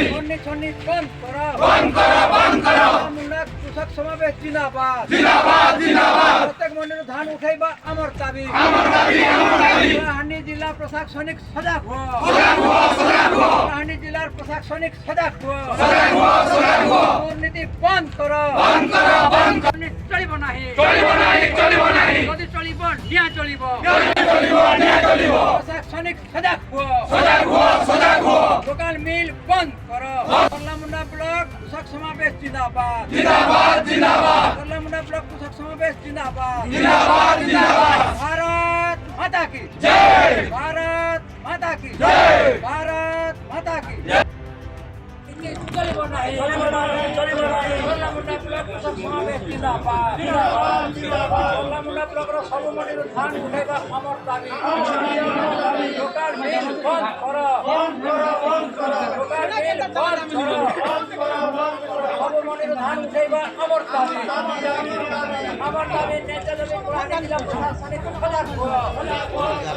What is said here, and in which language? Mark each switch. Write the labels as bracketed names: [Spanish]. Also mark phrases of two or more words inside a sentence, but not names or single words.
[Odia] ଦୁର୍ନୀତି ବନ୍ଦ କର, ବନ୍ଦ କର, ବନ୍ଦ କର। କଲାମୁଣ୍ଡା କୃଷକ ସମାବେଶ ଜିନ୍ଦାବାଦ ଜିନ୍ଦାବାଦ ଜିନ୍ଦାବାଦ। ପ୍ରତ୍ୟେକ ମଣ୍ଡି ଧାନ ଉଠାଇବା ଆମର ଦାବି, ଆମର ଦାବି, ଆମର ଦାବି। କଳାହାଣ୍ଡି ଜିଲ୍ଲା ପ୍ରଶାସନିକ ସଜାଗ ହୁଅ, ସଜାଗ ହୁଅ, ସଜାଗ ହୁଅ। କଳାହାଣ୍ଡି ଜିଲ୍ଲା ପ୍ରଶାସନିକ ସଜାଗ ହୁଅ, ସଜାଗ ହୁଅ, ସଜାଗ ହୁଅ। ଦୁର୍ନୀତି ବନ୍ଦ କର, ବନ୍ଦ କର, ବନ୍ଦ କର। ଚଳିବ ନାହିଁ, ଚଳିବ ନାହିଁ, ଚଳିବ ନାହିଁ। ଯଦି ଚଳିବ ନିଆ ଚଳିବ, ନିଆ ଚଳିବ, ନିଆ ଚଳିବ। ପ୍ରଶାସନିକ ସଜାଗ ହୁଅ, ସଜାଗ ହୁଅ, ସଜାଗ ହୁଅ। ଲୋକାଲ ମିଲ ବନ୍ଦ କର। କଲାମୁଣ୍ଡା ବ୍ଲକ କୃଷକ ସମାବେଶ ଜିନ୍ଦାବାଦ ଜିନ୍ଦାବାଦ ଜିନ୍ଦାବାଦ। କଲାମୁଣ୍ଡା ବ୍ଲକ କୃଷକ ସମାବେଶ ଜିନ୍ଦାବାଦ ଜିନ୍ଦାବାଦ ଜିନ୍ଦାବାଦ। [Hindi] भारत माता की जय, भारत माता की जय, भारत माता की जय। [Odia] ଚଳିବ ନାହିଁ, ଚଳିବ ନାହିଁ, ଚଳିବ ନାହିଁ। କଲାମୁଣ୍ଡା ବ୍ଲକ କୃଷକ ସମାବେଶ ଜିନ୍ଦାବାଦ ଜିନ୍ଦାବାଦ ଜିନ୍ଦାବାଦ। କଲାମୁଣ୍ଡା ବ୍ଲକର ସବୁ ମଣ୍ଡିର ଧାନ ଉଠାଇବା ଆମର ଦାବି, ଲୋକାଲ ମିଲ ବନ୍ଦ କର, ବନ୍ଦ କର, ବନ୍ଦ କର। ଲୋକାଲ ମିଲ ବନ୍ଦ କର, ବନ୍ଦ କର, ବନ୍ଦ କର। ସବୁ ମଣ୍ଡିର ଧାନ ଉଠାଇବା ଆମର ଦାବି, ଆମର ଦାବି ନ୍ୟାଯ୍ୟ ଦାବି କଳାହାଣ୍ଡି ଜିଲ୍ଲା ପ୍ରଶାସନିକ ସଜାଗ ହୁଅ।